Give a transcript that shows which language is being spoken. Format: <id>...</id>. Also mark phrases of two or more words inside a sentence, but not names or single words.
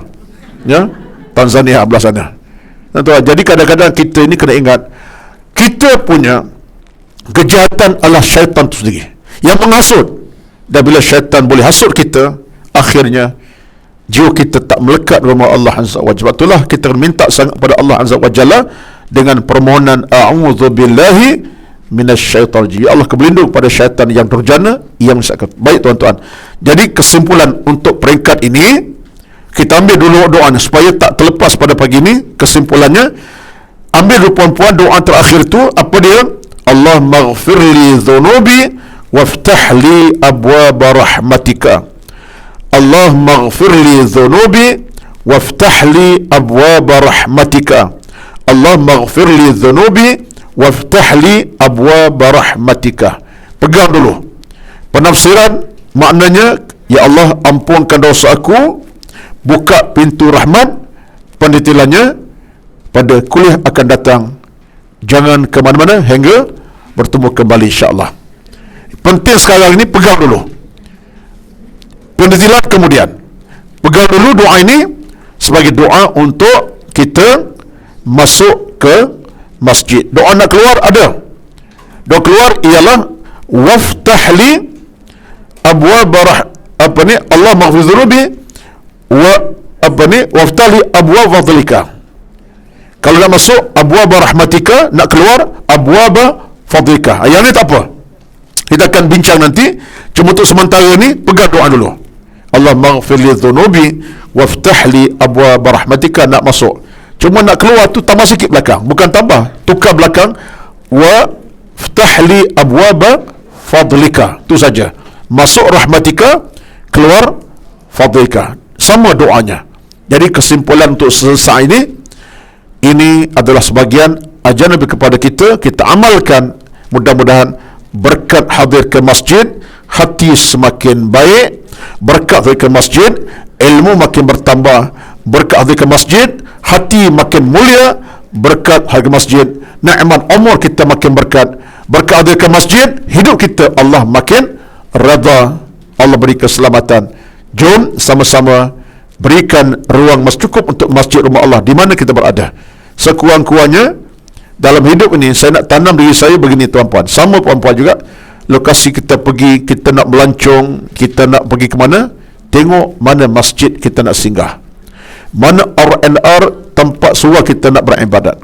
<ms>Ya? Tanzania belah sana. Jadi kadang-kadang kita ini kena ingat, kita punya kejahatan adalah syaitan itu sendiri yang menghasut. Dan bila syaitan boleh hasut kita, akhirnya jiwa kita tak melekat rumah Allah</ms> <ar>عز وجل.</ar> <ms>Itulah kita minta sangat pada Allah</ms> <ar>عز وجل</ar> <ms>dengan permohonan</ms> <ar>أعوذ بالله من الشيطان الرجيم.</ar> <ms>Ya Allah, berlindung pada syaitan yang durjana, yang sakit. Baik tuan-tuan, jadi kesimpulan untuk peringkat ini, kita ambil dulu doa supaya tak terlepas pada pagi ini. Kesimpulannya, ambil dulu puan-puan doa terakhir itu, apa dia?</ms> <ar>الله اغفر لي ذنوبي وافتح لي أبواب رحمتك. الله اغفر لي ذنوبي وافتح لي أبواب رحمتك. الله اغفر لي ذنوبي وافتح لي أبواب رحمتك.</ar> <ms>Pegang dulu. Penafsiran maknanya, ya Allah, ampunkan dosa aku, buka pintu rahmat. Pendetilannya, pada kuliah akan datang, jangan ke mana-mana hingga bertemu kembali insya-Allah. Penting sekarang ini pegang dulu. Pendetilan kemudian. Pegang dulu doa ini sebagai doa untuk kita masuk ke masjid. Doa nak keluar ada. Doa keluar ialah</ms> <ar>وافتح لي أبواب الله اغفر ذنوبي وافتح لي أبواب فضلك.</ar> <ms>Kalau nak masuk</ms> <ar>أبواب رحمتك,</ar> <ms>nak keluar</ms> <ar>أبواب فضلك.</ar> <ms>Yang ni tak apa, kita akan bincang nanti. Cuma untuk sementara ni pegang doa dulu.</ms> <ar>الله اغفر لي ذنوبي وافتح لي أبواب رحمتك.</ar> <ms>Nak masuk, cuma nak keluar tu tambah sikit belakang, bukan tambah, tukar belakang.</ms> <ar>وافتح لي أبواب فضلك, tu saja.</ar> <ms>Masuk rahmatika, keluar fadlika, sama doanya. Jadi kesimpulan untuk selesai ini adalah sebagian ajaran Nabi kepada kita. Kita amalkan, mudah-mudahan berkat hadir ke masjid, hati semakin baik. Berkat hadir ke masjid, ilmu makin bertambah. Berkat hadir ke masjid, hati makin mulia. Berkat hadir ke masjid, nikmat umur kita makin berkat. Berkat hadir ke masjid, hidup kita Allah makin redha. Allah beri keselamatan. Jom sama-sama berikan ruang cukup untuk masjid rumah Allah di mana kita berada. Sekurang-kurangnya dalam hidup ini, saya nak tanam diri saya begini tuan-puan, sama puan-puan juga. Lokasi kita pergi, kita nak melancong, kita nak pergi ke mana, tengok mana masjid kita nak singgah, mana R&R tempat surau kita nak beribadat.</ms>